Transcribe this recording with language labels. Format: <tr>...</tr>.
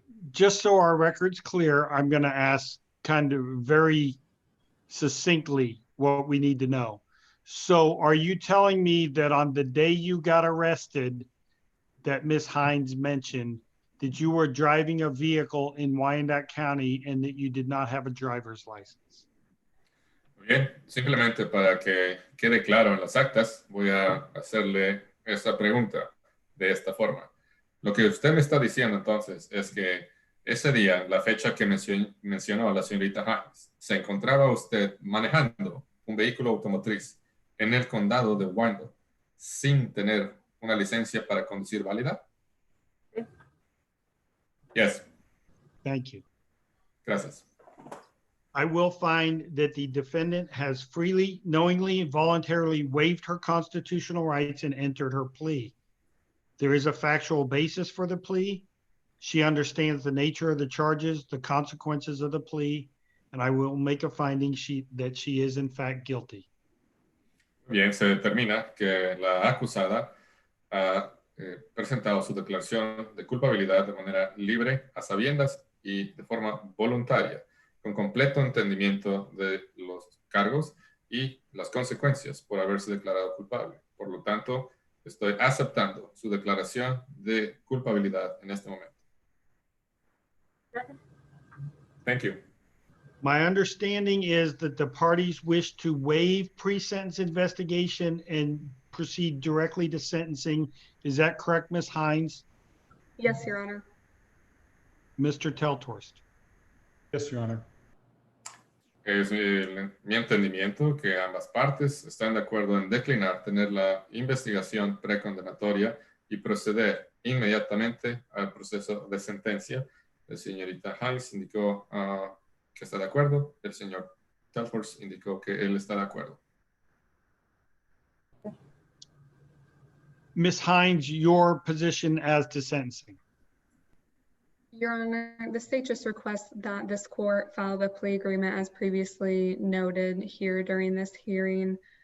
<en>Just so our record's clear, I'm going to ask kind of very succinctly what we need to know. So are you telling me that on the day you got arrested, that Ms. Hines mentioned, that you were driving a vehicle in Wyandotte County and that you did not have a driver's license?</en> <es>Bien, simplemente para que quede claro en las actas, voy a hacerle esta pregunta de esta forma. Lo que usted me está diciendo entonces es que ese día, la fecha que mencionó la señorita Hines, se encontraba usted manejando un vehículo automotriz en el condado de Wyandotte sin tener una licencia para conducir válida? Sí.</es> <en>Yes. Thank you.</en> <es>Gracias.</es> <en>I will find that the defendant has freely, knowingly, voluntarily waived her constitutional rights and entered her plea. There is a factual basis for the plea. She understands the nature of the charges, the consequences of the plea, and I will make a finding that she is in fact guilty.</en> <es>Bien, se determina que la acusada ha presentado su declaración de culpabilidad de manera libre, a sabiendas y de forma voluntaria, con completo entendimiento de los cargos y las consecuencias por haberse declarado culpable. Por lo tanto, estoy aceptando su declaración de culpabilidad en este momento. Gracias.</es> <en>Thank you. My understanding is that the parties wish to waive pre-sentence investigation and proceed directly to sentencing. Is that correct, Ms. Hines? Yes, Your Honor. Mr. Teltorst? Yes, Your Honor.</en> <es>Es mi entendimiento que ambas partes están de acuerdo en declinar tener la investigación precondenatoria y proceder inmediatamente al proceso de sentencia. La señorita Hines indicó que está de acuerdo. El señor Telfors indicó que él está de acuerdo.</es> <en>Ms. Hines, your position as to sentencing? Your Honor, the state just requests that this court file the plea agreement as previously noted here during this hearing.</en>